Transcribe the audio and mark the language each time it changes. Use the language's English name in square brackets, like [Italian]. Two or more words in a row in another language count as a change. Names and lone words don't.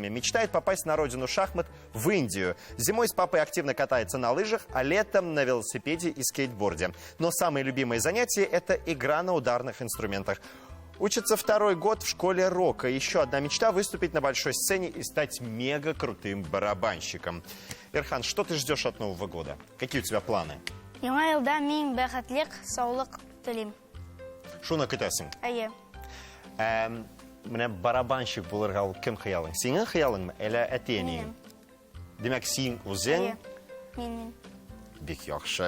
[Russian] Мечтает попасть на родину шахмат в Индию. Зимой с папой активно катается на лыжах, а летом на велосипеде и скейтборде. Но самые любимые занятия – это игра на ударных инструментах. Учится второй год в школе рока. Еще одна мечта – выступить на большой сцене и стать мега крутым барабанщиком. Ирхан, что ты ждешь от Нового года? Какие у тебя планы? [Tatar] Яңа елда мин бәхетлек, саулык телим. Шуны көтәсең? Әйе. Менә барабанщик булырга ул кем хыялың? Синең хыялыңмы, әллә әти-әниең? Демәк, син үзең? Мин. Бик яхшы.